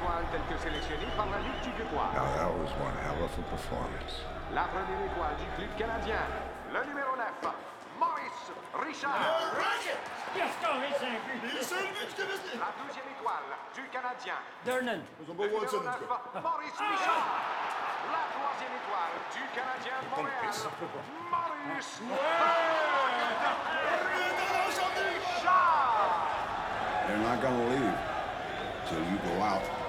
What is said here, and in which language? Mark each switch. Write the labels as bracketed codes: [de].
[fr] Tels que sélectionnés par la Ligue québécoise. [en] Now that was one hell of a performance. [fr] La première étoile du club canadien, le numéro 9, Maurice Richard. La deuxième étoile du Canadien, Durnan. le numéro 9, Maurice Richard. La troisième étoile du Canadien de Montréal, Maurice Richard. [en] They're not gonna leave till you go out.